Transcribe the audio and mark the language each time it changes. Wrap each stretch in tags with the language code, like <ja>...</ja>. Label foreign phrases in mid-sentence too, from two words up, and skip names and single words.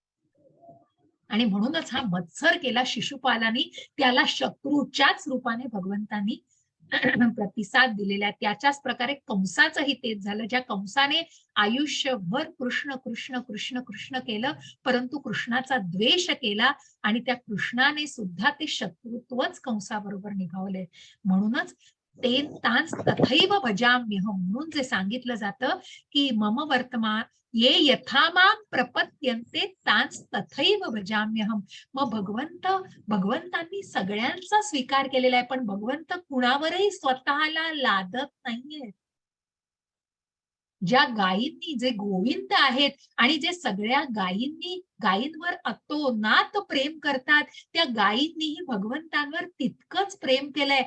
<mr>आणि म्हणूनच हा मत्सर केला शिशुपालानी, त्याला शत्रूच्याच रूपाने भगवंतांनी प्रतिसाद दिलेला आहे. त्याच्याच प्रकारे कंसाचंही तेच झालं. ज्या कंसाने आयुष्यभर कृष्ण कृष्ण कृष्ण कृष्ण केलं, परंतु कृष्णाचा द्वेष केला आणि त्या कृष्णाने सुद्धा ते शत्रुत्वच कंसाबरोबर निभावले. म्हणूनच ते</mr> <sa>तांस तथैव भजाम्यहम्</sa> <mr>म्हणून जे सांगितलं जातं की</mr> <sa>मम वर्तमान ये यथा मां प्रपद्यन्ते तांस तथैव भजाम्यहम्.</sa> <mr>मग भगवंतांनी सगळ्यांचा स्वीकार केलेला आहे, पण भगवंत कुणावरही स्वतःला लादत नाहीये. ज्या गायींनी, जे गोविंद आहेत आणि जे सगळ्या गायींवर अतोनात प्रेम करतात, त्या गायींनीही भगवंतांवर तितकंच प्रेम केलंय.</mr>